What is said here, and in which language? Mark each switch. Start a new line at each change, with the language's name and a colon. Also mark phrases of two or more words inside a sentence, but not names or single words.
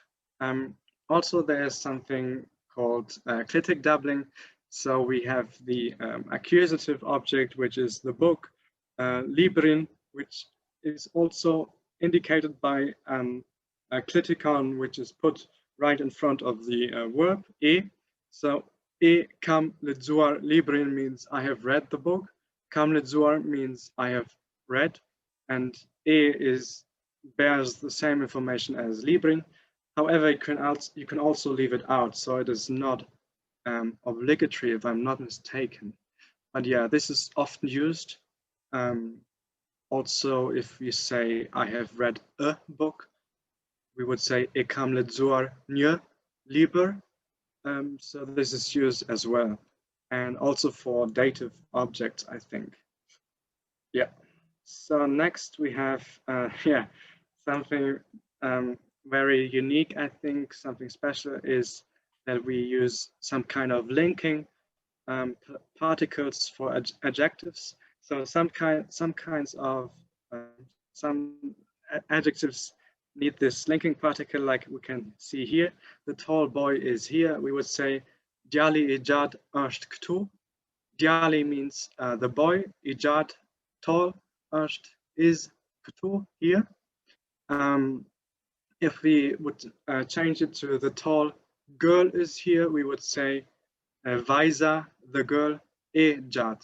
English: Also, there's something called clitic doubling. So we have the accusative object, which is the book, librin, which is also indicated by a cliticon, which is put right in front of the verb e. So
Albanian: e kam lexuar librin
English: means I have read the book.
Albanian: Kam lexuar
English: means I have read, and e bears the same information as librin. However, you can also leave it out, so it is not obligatory, if I'm not mistaken. But yeah, this is often used. Also, if we say I have read a book, we would say
Albanian: e kam lexuar një libër.
English: So this is used as well, and also for dative objects, I think. Yeah. So next we have, something very unique, I think. Something special is that we use some kind of linking particles for adjectives. So some kinds of some adjectives need this linking particle, like we can see here. The tall boy is here. We would say
Albanian: Djali ijad është këtu.
English: Djali means the boy. Ijad, tall. Është is këtu, here. If we would change it to the tall girl is here, we would say Vajza, the girl,
Albanian: e jad.